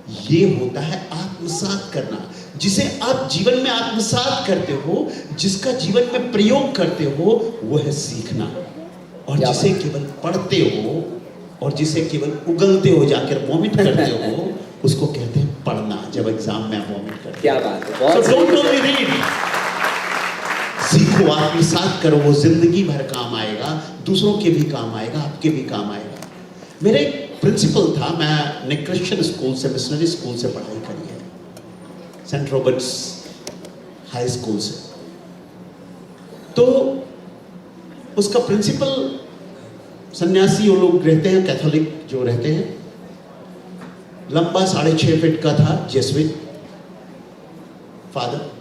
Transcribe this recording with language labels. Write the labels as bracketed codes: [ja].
[hi] ये होता है आत्मसात करना, जिसे आप जीवन में आत्मसात करते हो, जिसका जीवन में प्रयोग करते हो, वो है सीखना। और जिसे केवल पढ़ते हो और जिसे केवल उगलते हो, जाकर वॉमिट करते हो, उसको कहते हैं पढ़ना। जब एग्जाम में वॉमिट करते क्या बात है, हो, बहुत [en] so don't only read, [hi] सीखो, आत्मसात करो, वो जिंदगी भर काम आएगा, दूसरों के भी काम आएगा, आपके भी काम आएगा। मेरा एक प्रिंसिपल था, मैंने क्रिश्चियन स्कूल से, मिशनरी स्कूल से पढ़ाई करी है, सेंट रॉबर्ट्स हाई स्कूल से। तो उसका प्रिंसिपल, सन्यासी वो लोग रहते हैं, कैथोलिक जो रहते हैं, लंबा 6.5 फीट का था, जेसुइट फादर।